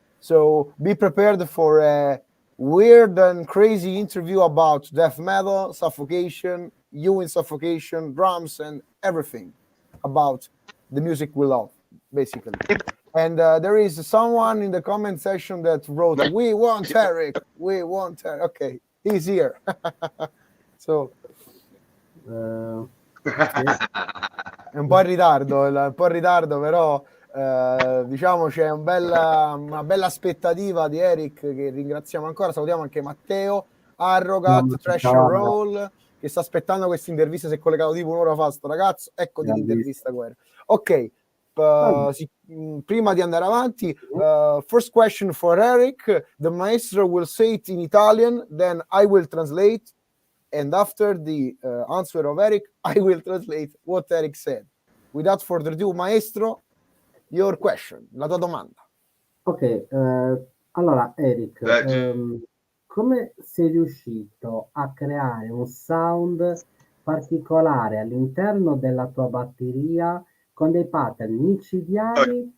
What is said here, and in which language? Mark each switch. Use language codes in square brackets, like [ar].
[en] So be prepared for a weird and crazy interview about death metal, Suffocation, you in Suffocation, drums, and everything about the music we love, basically. And there is someone in the comment section that wrote, "We want Eric, we want Eric." Okay, he's here. [it] So è un po' in ritardo, però diciamo c'è una bella aspettativa di Eric, che ringraziamo ancora. Salutiamo anche Matteo Arrogat, Trash and Roll, che sta aspettando questa intervista, si è collegato tipo un'ora fa sto ragazzo. Ecco di l'intervista guerra. Ok, prima di andare avanti, [en] first question for Eric. The maestro will say it in Italian, then I will translate, and after the answer of Eric, I will translate what Eric said. Without further ado, maestro, your question, [it] la tua domanda. Ok, allora Eric, come sei riuscito a creare un sound particolare all'interno della tua batteria con dei pattern micidiali?